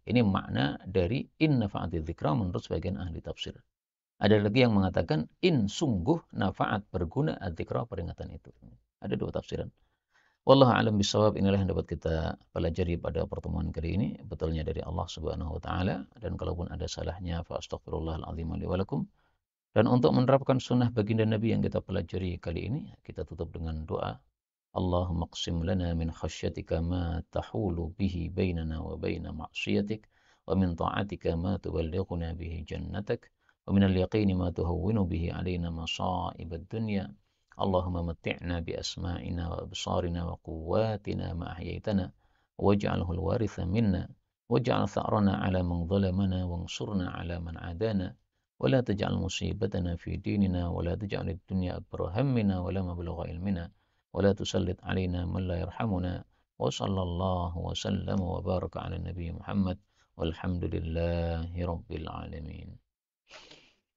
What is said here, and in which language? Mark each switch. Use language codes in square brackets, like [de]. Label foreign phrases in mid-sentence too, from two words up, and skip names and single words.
[id] Ini makna dari [ar] إن نفعت الذكرى [id] menurut sebagian ahli tafsir. Ada lagi yang mengatakan in sungguh nafaat berguna adzikra, peringatan itu. Ada dua tafsiran. [ar] والله أعلم بالصواب. [id] Inilah yang dapat kita pelajari pada pertemuan kali ini. Betulnya dari Allah [ar] سبحانه وتعالى, [id] dan kalaupun ada salahnya [ar] فأستغفر الله العظيم لي ولكم. [id] Dan untuk menerapkan sunnah baginda Nabi yang kita pelajari kali ini, kita tutup dengan doa. [ar] اللهم اقسم لنا من خشيتك ما تحول به بيننا وبين معاصيك ومن طاعتك ما تبلغنا به جنتك ومن ta'atika ma tuballighuna bihi jannatak, wa min اليقين ما تهون به علينا مصائب الدنيا اللهم متعنا بأسماعنا وأبصارنا وقوتنا ما أحييتنا واجعله الوارث منا واجعل ثأرنا على من ظلمنا وانصرنا على من عادانا ولا تجعل مصيبتنا في ديننا ولا تجعل الدنيا أكبر همنا ولا مبلغ علمنا ولا تسلط علينا من لا يرحمنا وصلى الله وسلم وبارك على نبي محمد والحمد لله رب العالمين.